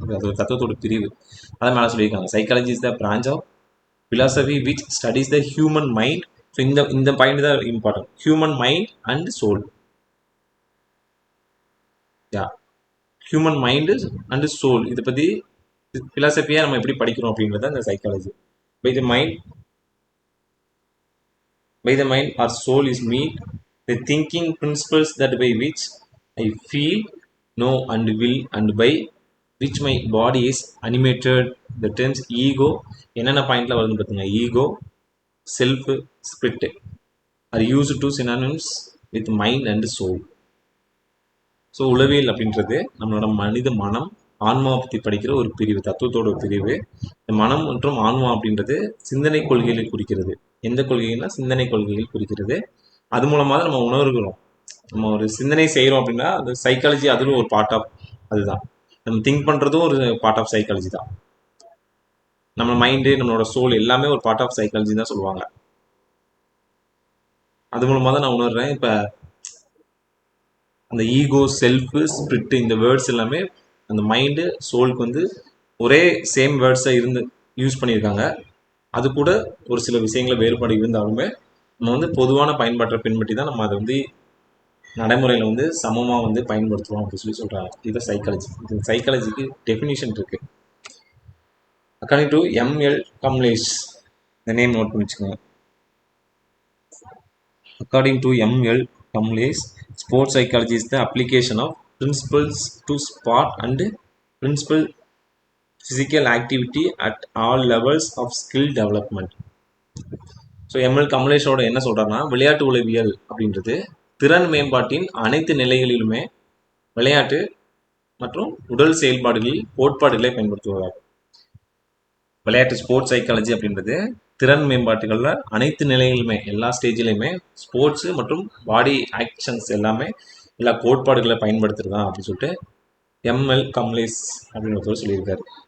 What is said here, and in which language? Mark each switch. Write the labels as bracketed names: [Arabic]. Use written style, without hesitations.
[Tamil] அது ஒரு தத்துவத்தோட பிரிவு. அதை மேலே சொல்லியிருக்காங்க, [English] Psychology is the branch of philosophy which studies the human mind. So இந்த point தான் important, human mind and soul. [Tamil] Yeah, human mind and soul, இதை பற்றி ஃபிலாசபியாக நம்ம எப்படி படிக்கிறோம் அப்படின்றத இந்த psychology. [English] By the mind or soul is mean the thinking principles that by which I feel, know and will and by which my body is animated. The terms ego [Tamil] என்னென்ன பாயிண்ட்ல வருதுன்னு பார்த்துங்க. [English] Ego, self, spirit are used to synonyms with mind and soul. [Tamil] So உளவியல் அப்படின்றது நம்மளோட மனித மனம் ஆன்மாவை பற்றி படிக்கிற ஒரு பிரிவு, தத்துவத்தோட ஒரு பிரிவு. இந்த மனம் மற்றும் ஆன்மா அப்படின்றது சிந்தனை கொள்கைகளை குறிக்கிறது. எந்த கொள்கைன்னா சிந்தனை கொள்கைகள் குறிக்கிறது. அது மூலமாக தான் நம்ம உணர்கிறோம். நம்ம ஒரு சிந்தனை செய்கிறோம் அப்படின்னா அந்த சைக்காலஜி அதில் ஒரு பார்ட் ஆஃப், அதுதான் நம்ம திங்க் பண்ணுறதும் ஒரு பார்ட் ஆஃப் சைக்காலஜி தான். நம்ம மைண்டு, நம்மளோட சோல் எல்லாமே ஒரு பார்ட் ஆஃப் சைக்காலஜி தான் சொல்லுவாங்க. அது மூலமாக தான் நான் உணர்றேன். இப்போ அந்த ஈகோ, செல்ஃபு, ஸ்பிரிட்டு, இந்த வேர்ட்ஸ் எல்லாமே அந்த மைண்டு சோலுக்கு வந்து ஒரே சேம் வேர்ட்ஸாக இருந்து யூஸ் பண்ணியிருக்காங்க. அது கூட ஒரு சில விஷயங்கள வேறுபாடு இருந்தாலுமே நம்ம வந்து பொதுவான பயன்பாட்டை பின்பற்றி தான் நம்ம அதை வந்து நடைமுறையில் வந்து சமமாக வந்து பயன்படுத்துவோம் அப்படின்னு சொல்கிறாங்க. இது சைக்காலஜி. இது சைக்காலஜிக்கு டெஃபினிஷன் இருக்கு. [English] according to [Tamil] எம்எல் கம்லேஷ், இந்த நேம் நோட் பண்ணி வச்சுக்கோங்க. [English] According to M.L. Kamlesh, sports psychology is the application of principles to sport and principle physical activity at all levels of skill development. [Tamil] So ML கமலேஷோட என்ன சொல்கிறாருன்னா, விளையாட்டு உளவியல் அப்படின்றது திறன் மேம்பாட்டின் அனைத்து நிலைகளிலுமே விளையாட்டு மற்றும் உடல் செயல்பாடுகளில் கோட்பாடுகளை பயன்படுத்துவதாகும். விளையாட்டு ஸ்போர்ட்ஸ் சைக்காலஜி அப்படின்றது திறன் மேம்பாட்டுகளில் அனைத்து நிலைகளிலுமே, எல்லா ஸ்டேஜ்லையுமே ஸ்போர்ட்ஸு மற்றும் பாடி ஆக்ஷன்ஸ் எல்லாமே எல்லா கோட்பாடுகளை பயன்படுத்துறதா அப்படின்னு சொல்லிட்டு எம்எல் கம்லேஷ் அப்படின்னு ஒருத்தர் சொல்லியிருக்காரு.